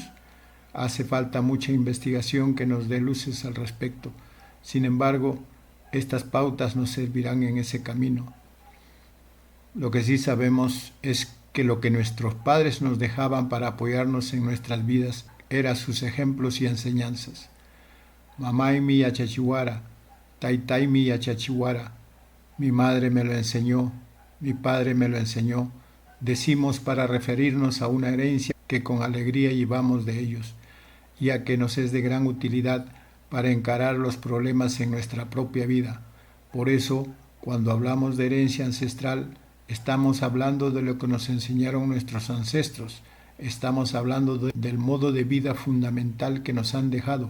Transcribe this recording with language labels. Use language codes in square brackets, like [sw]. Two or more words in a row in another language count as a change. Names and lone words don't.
[es] Hace falta mucha investigación que nos dé luces al respecto. Sin embargo, estas pautas nos servirán en ese camino. Lo que sí sabemos es que lo que nuestros padres nos dejaban para apoyarnos en nuestras vidas eran sus ejemplos y enseñanzas. [qu] Mamay mi yachachihuara, taitai mi yachachihuara, [es] mi madre me lo enseñó, mi padre me lo enseñó, decimos para referirnos a una herencia que con alegría llevamos de ellos, ya que nos es de gran utilidad para encarar los problemas en nuestra propia vida. Por eso, cuando hablamos de herencia ancestral, estamos hablando de lo que nos enseñaron nuestros ancestros, estamos hablando del modo de vida fundamental que nos han dejado.